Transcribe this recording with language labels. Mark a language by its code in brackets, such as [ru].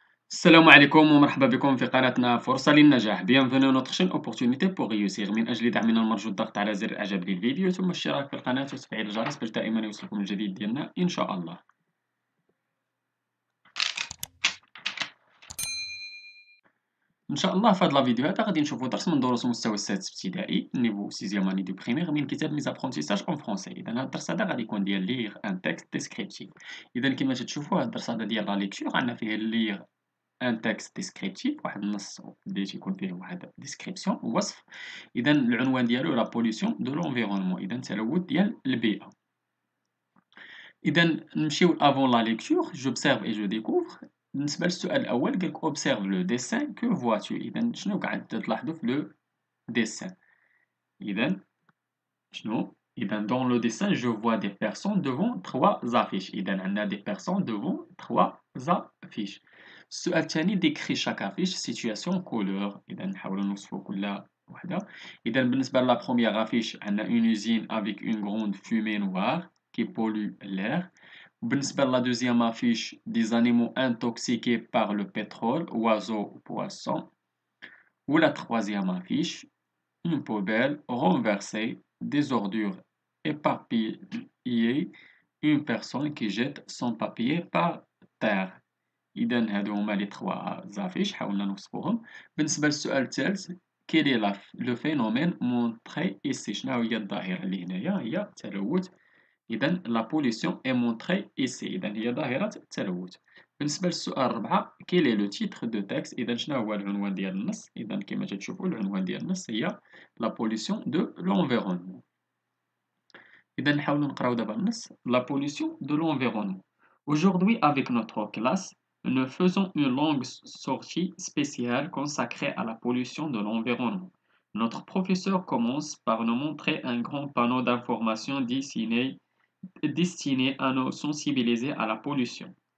[ar] السلام عليكم ومرحبا بكم في قناتنا فرصة للنجاح. [fr] Bienvenue à notre chaîne Opportunité pour réussir. [ar] من أجل دعمنا المرجو الضغط على زر إعجاب للفيديو ثم الاشتراك في القناة وتفعيل الجرس باش دائما يوصلكم الجديد ديالنا إن شاء الله. إن شاء الله في هذا الفيديو هذا غادي نشوفوا درس من دروس المستوى السادس ابتدائي [fr] نيفو سيزيام اني دو بريمير [ar] من كتاب [fr] ميز ابرونتيساج اون فرونسي. [ar] إذا هذا الدرس هذا غادي يكون ديال [fr] ليغ ان تكست ديسكريبتيف. [ar] إذا كما تشوفوا هذا الدرس هذا ديال لا ليكتور عندنا فيه ليغ ان تكست ديسكريبتيف، واحد النص اللي تيكون فيه واحد ديسكريبسيون وصف. اذا العنوان ديالو [fr] لا بوليسيون دو لونفيرونمون، [ar] اذا تلوث ديال البيئه. اذا نمشيو [fr] افون لا ليكتور، j'observe et je découvre. [ar] بالنسبه للسؤال الاول قالك [fr] observe le dessin que vois-tu. [ar] اذا شنو قاعد تلاحظوا في لو [fr] dessin؟ [ar] اذا شنو؟ اذا [fr] dans le dessin je vois des personnes devant trois affiches. [ar] اذا عندنا [fr] des personnes devant trois affiches. [ar] السؤال الثاني [fr] décrit chaque affiche situation couleur. [ar] إذا نحاولوا نوصفوا كل وحدة. إذا بالنسبة [fr] لا première affiche عندنا une usine avec une grande fumée noire qui pollue l'air. بالنسبة لا deuxième affiche des animaux intoxiqués par le pétrole, oiseaux ou poissons. Ou la troisième affiche une poubelle renversée, des ordures éparpillées, une personne qui jette son papier par terre. [ar] إذا هادو هما لي تخوا زافيش حاولنا نوصفوهم. بالنسبة للسؤال الثالث [fr] كيل اي لو فينومين مونطري ايسي، [ar] شنو هي الظاهرة اللي هنايا هي التلوث. إذا [fr] لا بوليسيون اي مونطري ايسي، [ar] إذا هي ظاهرة التلوث. بالنسبة للسؤال الرابع [fr] كيل اي لو تيتر دو تكست، [ar] إذا شنو هو العنوان ديال النص. إذا كما تشوفوا العنوان ديال النص هي [fr] لا بوليسيون دو لونفيرونمون. [ar] إذا نحاولوا نقراو دابا النص. [fr] La pollution de l'environnement. Aujourd'hui avec notre classe nous faisons une longue sortie spéciale consacrée à la pollution de l'environnement. Notre professeur commence par nous montrer un grand panneau d'information destiné à nous sensibiliser à la pollution.